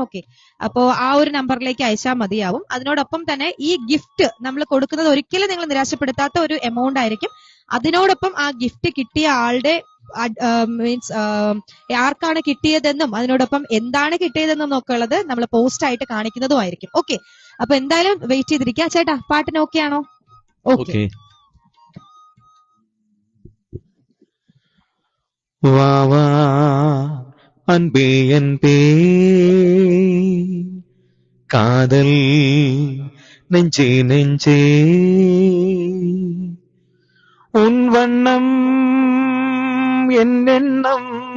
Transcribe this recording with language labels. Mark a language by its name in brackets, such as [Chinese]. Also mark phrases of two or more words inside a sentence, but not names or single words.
[Malayalam] ഓക്കെ, അപ്പോ ആ ഒരു നമ്പറിലേക്ക് അയച്ചാൽ മതിയാവും. അതിനോടൊപ്പം തന്നെ ഈ ഗിഫ്റ്റ് നമ്മൾ കൊടുക്കുന്നത് ഒരിക്കലും നിങ്ങൾ നിരാശപ്പെടുത്താത്ത ഒരു എമൗണ്ട് ആയിരിക്കും. അതിനോടൊപ്പം ആ ഗിഫ്റ്റ് കിട്ടിയ ആളുടെ മീൻസ് ആർക്കാണ് കിട്ടിയതെന്നും അതിനോടൊപ്പം എന്താണ് കിട്ടിയതെന്നും ഒക്കെ ഉള്ളത് നമ്മൾ പോസ്റ്റ് ആയിട്ട് കാണിക്കുന്നതുമായിരിക്കും. ഓക്കെ, അപ്പൊ എന്തായാലും വെയിറ്റ് ചെയ്തിരിക്കുക. ചേട്ടാ, പാട്ടിന് ഓക്കെ ആണോ? ഓക്കെ. [Tamil] வா வா அன்பே அன்பே காதல் நெஞ்சே நெஞ்சே உன் வண்ணம் என் எண்ணம்